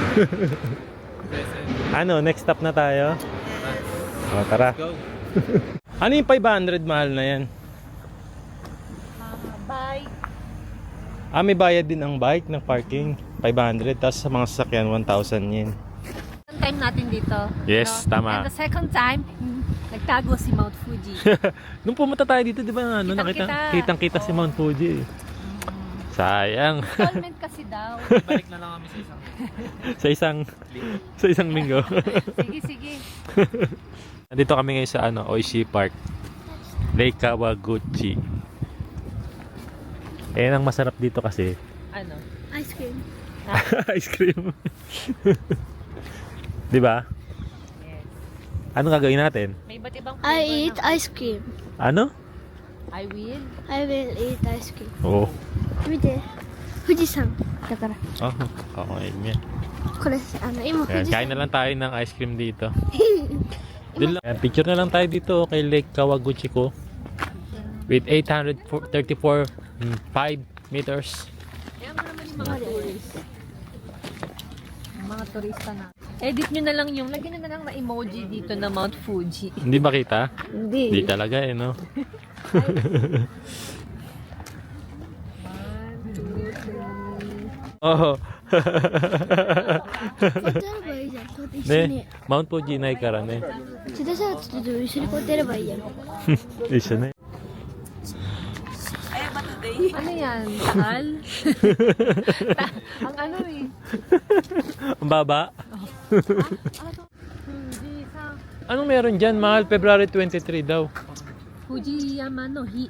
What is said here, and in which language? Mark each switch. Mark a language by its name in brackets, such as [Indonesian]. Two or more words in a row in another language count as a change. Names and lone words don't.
[Filipino] Ano, next stop na tayo? O, tara. Go. Ano yung 500, mahal na yan? [English] bike. [Filipino] May bayad din ang bike ng parking, 500. Tapos sa mga sasakyan, 1,000 yen. Second time natin dito. Yes, tama. [English] And the second time, [Filipino] nagtago si Mount Fuji. Nung pumunta tayo dito, di ba, kitang-kita si Mount Fuji. Sayang. Installment kasi daw. Balik na lang kami sa isang sa isang linggo. Sige. Nandito kami ngayon sa Oishi Park. Lake Kawaguchi. Ang masarap dito kasi Ano? [English] Ice cream. ice cream. [Filipino] Di ba? [English] Yes. [Filipino] Anong gagawin natin? May iba't ibang [English] I flavor eat ice cream. [Filipino] Ano? [English] I will. I will eat ice cream. [Filipino] Oo. [Japanese] 見て、富士山だから。 [Filipino] Okay niya. [Japanese] これ、今富 [Filipino] Ayan, [Japanese] 士 [Filipino] kain [Japanese] 山。 [Filipino] na lang tayo ng [English] ice cream [Filipino] dito. Ayan, picture na lang tayo dito kay Lake Kawaguchi ko. [English] With 834 5 meters. [Filipino] Ayan mo naman yung mga tourist. Yung mga turista na. Edit nyo na lang yung, lagyan nyo na lang na emoji dito na Mount Fuji. Hindi makita? Hindi. Hindi talaga no? 1, 2, 3. Oo. [Japanese] こうやってやればいいじゃん。こうやって一緒に Ne, Mount Fuji ないからね。千田さんと一緒にこうやってやればいいやん。一緒ね。 [Filipino] Ano yan? Takal? Ang ano eh. Ang baba. [Japanese] Fuji-san. [Filipino] Anong meron dyan? Mahal, February 23 daw. [Japanese] 富士山の日.